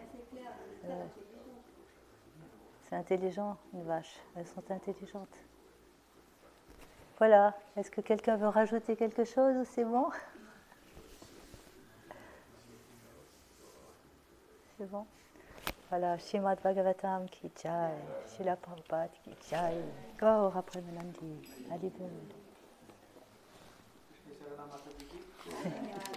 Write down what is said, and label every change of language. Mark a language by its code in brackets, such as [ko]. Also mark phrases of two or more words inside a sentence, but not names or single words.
[fr] C'est clair, c'est très intelligent. C'est intelligent, une vache. Elles sont intelligentes. Voilà. Est-ce que quelqu'un veut rajouter quelque chose ou c'est bon? C'est bon. Voilà. [hi] Srimad Bhagavatam ki jai. Srila Prabhupada ki jai. [bn] Gaura Premanandi. Haribo. Krishna Charanamata Didi.